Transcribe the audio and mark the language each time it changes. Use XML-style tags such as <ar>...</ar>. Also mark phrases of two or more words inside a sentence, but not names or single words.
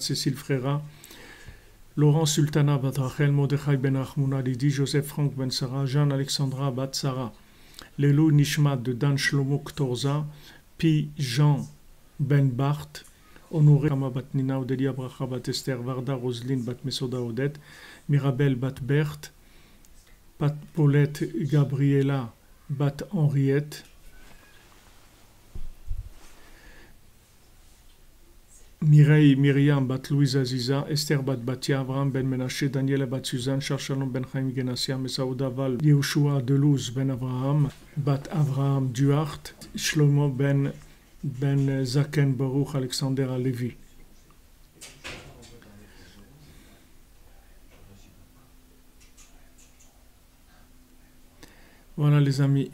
<fr>Cécile Frera, Laurent Sultana Bat Rachel, Mordechai Ben Rachmouna Lidi, Joseph Franck Ben Sarah, Jeanne Alexandra Bat Sarah,</fr> <he>Lelou Nishmat</he> <fr>de Dan Shlomo Ktorza, Pi Jean Ben Bart, Honoré Kama Bat Nina, Odelia Bracha Bat Esther, Varda Roselyne Bat Mesoda Odette, Mirabel Bat Berthe, Paulette Gabriela Bat Henriette, Mireille Myriam Bat Louise Aziza, Esther Bat Batia, Abraham Ben Menaché, Daniela Bat Suzanne, Charles Shalom Ben Chaim Genassia, Mesaouda Val, Yehoshua Delouz Ben Abraham, Bat Abraham Duart, Shlomo Ben Ben Zaken Baruch Alexander Alevi. Voilà les amis.</fr>